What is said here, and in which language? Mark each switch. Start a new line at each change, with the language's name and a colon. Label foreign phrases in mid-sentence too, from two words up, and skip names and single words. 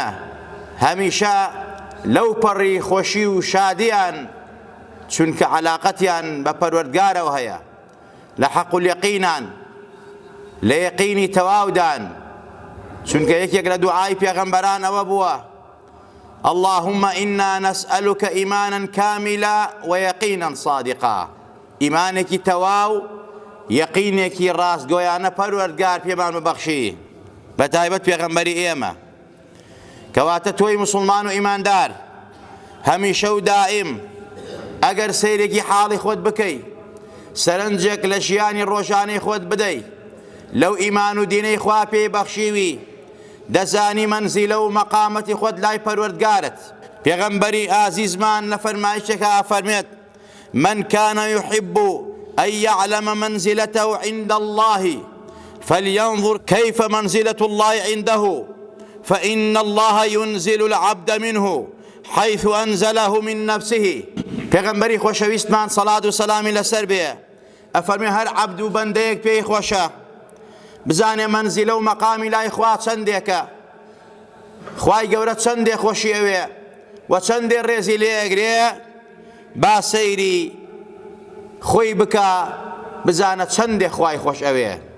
Central Kurdish: هەمیشە لەو پەڕی خۆشی و شادیان، چونکە عەلاقەتیان بە پەروەردگارەوە هەیە، لە حەق و یەقینان، لە یەقینی تەواودان، چونکە یەکێک لە دوعای پێغەمبەران ئەوە بووە:
Arabic: اللهم إنا نسألك إيمانا كاملا ويقينا صادقا.
Central Kurdish: ئیمانێکی تەواو، یەقینێکی ڕاستگۆیانە پەروەردگار پێمان ببەخشی، بەتایبەت پێغەمبەری ئێمە. کەواتە تۆی موسڵمان و ئیماندار هەمیشە و دائیم ئەگەر سەیرێکی حاڵی خۆت بکەی، سەرنجێک لە ژیانی ڕۆژانەی خۆت بدەی، لەو ئیمان و دینەی خوا پێی بەخشیوی، دەزانی مەنزیلە و مەقامەتی خۆت لای پەروەردگارت. پێغەمبەری ئازیزمان لە فەرمایشێکە ئەفەرمێت:
Arabic: من كان يحب أن يعلم منزلته عند الله فلينظر كيف منزلة الله عنده فإن الله ينزل العبد منه حيث أنزله من نفسه.
Central Kurdish: پێغەمبەری خۆشەویستمان سەڵات و سەلامی لەسەر بێ ئەفەرمێ هەر عەبد و بەندەیەک پێی خۆشە بزانێ مەنزیلە و مەقامی لای خوا چەندێکە، خوای گەورە چەندێ خۆشی ئەوێ و چەندێ ڕێزی لێ ئەگرێ، با سەیری خۆی بکە بزانە چەندێ خوای خۆش ئەوێ،